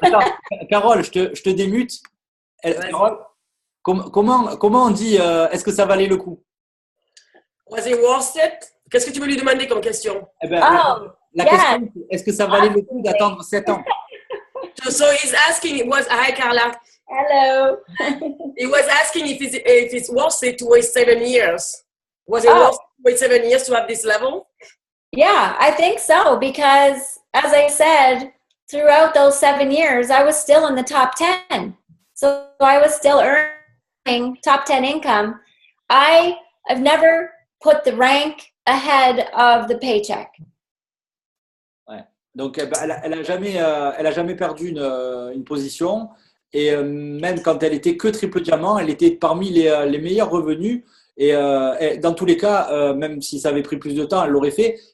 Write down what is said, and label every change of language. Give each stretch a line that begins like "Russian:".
French: Attends, Carole, je te démute. Vas-y. Carole, comment on dit est-ce que ça valait le coup?
English: Was it worth it?
French: Qu'est-ce que tu veux lui demander comme question? Eh ben, Oh, la
English: yes.
French: question, c'est, est-ce que ça valait le coup d'attendre 7 ans?
English: So he's asking, hi Carla. Hello. He was asking if it's worth it to wait 7 years. Was it Oh. worth it to wait 7 years to have this level? Yeah, I think so because, as I said, throughout those 7 years, I was still in the top 10. So I was still earning top 10 income. I've never put the rank ahead of the paycheck.
French: Ouais. Donc, elle a jamais perdu une position. Et même quand elle était que triple diamant, elle était parmi les meilleurs revenus. Et dans tous les cas, même si ça avait pris plus de temps, elle l'aurait fait.